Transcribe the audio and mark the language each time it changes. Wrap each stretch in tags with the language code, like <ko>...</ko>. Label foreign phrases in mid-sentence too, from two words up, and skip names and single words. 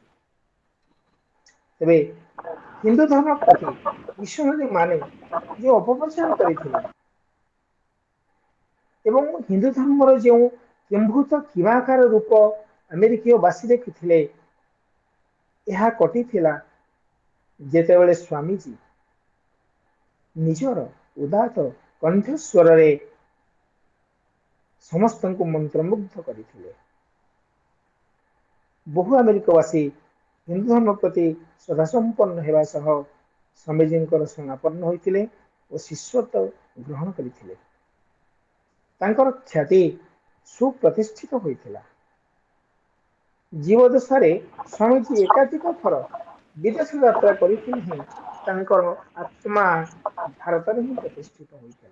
<or>ତେବେ ହିନ୍ଦୁ ଧର୍ମ ପ୍ରତି ମିଶନାରୀ ମାନେ ଯେଉଁ ଅପପ୍ରଚାର କରିଥିଲେ ଏବଂ ହିନ୍ଦୁ ଧର୍ମର ଯେଉଁ କିମ୍ଭୂତ କିରାକାର ରୂପ ଆମେରିକୀୟ ବାସୀ ଦେଖିଥିଲେ, ଏହା ଘଟିଥିଲା ଯେତେବେଳେ ସ୍ୱାମୀଜୀ ନିଜର ଉଦାତ କଣ୍ଠସ୍ୱରରେ ସମସ୍ତଙ୍କୁ ମନ୍ତ୍ରମୁଗ୍ଧ କରିଥିଲେ। ବହୁ ଆମେରିକବାସୀ ହିନ୍ଦୁ ଧର୍ମ ପ୍ରତି ଶ୍ରଦ୍ଧାସମ୍ପନ୍ନ ହେବା ସହ ସ୍ୱାମୀଜୀଙ୍କର ଶରଣାପନ୍ନ ହୋଇଥିଲେ ଓ ଶିଷ୍ୟତ୍ୱ ଗ୍ରହଣ କରିଥିଲେ। ତାଙ୍କର ଖ୍ୟାତି ସୁପ୍ରତିଷ୍ଠିତ ହୋଇଥିଲା। ଜୀବଦଶାରେ ସ୍ୱାମୀଜୀ ଏକାଧିକ ଥର ବିଦେଶ ଯାତ୍ରା କରିଥିଲେ ହି ତାଙ୍କର ଆତ୍ମା भारତରେ ହିଁ ପ୍ରତିଷ୍ଠିତ ହୋଇଥିଲା।</or>